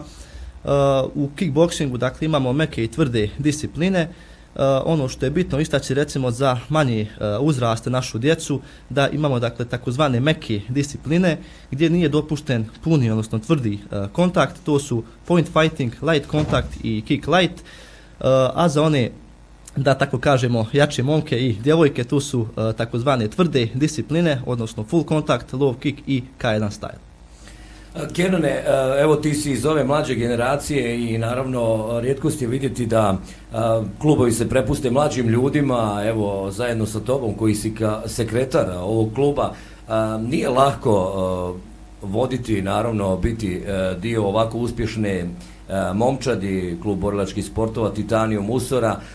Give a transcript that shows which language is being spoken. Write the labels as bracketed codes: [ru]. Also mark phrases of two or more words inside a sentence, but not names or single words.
[bs] U kickboksingu, dakle, imamo meke i tvrde discipline. Ono što je bitno istaći, recimo, za manje uzraste, našu djecu, da imamo, dakle, takozvane meke discipline gdje nije dopušten puni, odnosno tvrdi kontakt. To su [en] point fighting, light contact [bs] i [en] kick light, [bs] a za one, da tako kažemo, jače momke i djevojke, tu su takozvane tvrde discipline, odnosno [en] full contact, low kick [bs] i [en] K1 style. [bs] Kenane, evo ti si iz ove mlađe generacije i naravno rijetkost je vidjeti da klubovi se prepuste mlađim ljudima, evo zajedno sa tobom koji si sekretar ovog kluba. Nije lako voditi, naravno biti dio ovako uspješne momčadi, klub borilačkih sportova Titanium Usora.